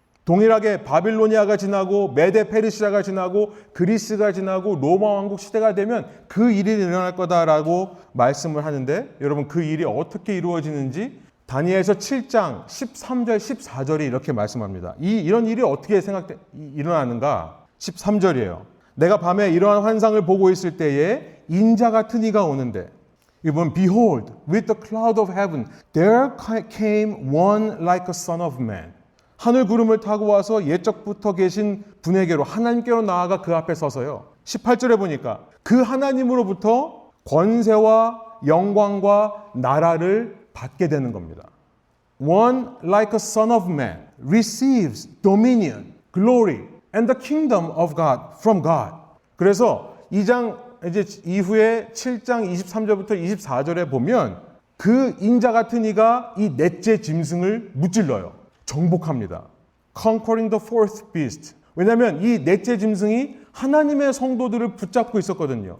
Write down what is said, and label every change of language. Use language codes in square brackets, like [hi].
[ko] 동일하게 바빌로니아가 지나고 메데 페르시아가 지나고 그리스가 지나고 로마 왕국 시대가 되면 그 일이 일어날 거다라고 말씀을 하는데 여러분 그 일이 어떻게 이루어지는지 다니엘서 7장 13절 14절이 이렇게 말씀합니다. 이런 일이 어떻게 일어나는가? 13절이에요. 내가 밤에 이러한 환상을 보고 있을 때에 인자 같은 이가 오는데 이번 [en] Behold, with the cloud of heaven, there came one like a son of man. [ko] 하늘 구름을 타고 와서 옛적부터 계신 분에게로 하나님께로 나아가 그 앞에 서서요. 18절에 보니까 그 하나님으로부터 권세와 영광과 나라를 받게 되는 겁니다. [en] One like a son of man receives dominion, glory, and the kingdom of God from God. [ko] 그래서 2장 이제 이후에 7장 23절부터 24절에 보면 그 인자 같은 이가 이 넷째 짐승을 무찔러요. 정복합니다. [en] Conquering the fourth beast. [ko] 왜냐하면 이 넷째 짐승이 하나님의 성도들을 붙잡고 있었거든요.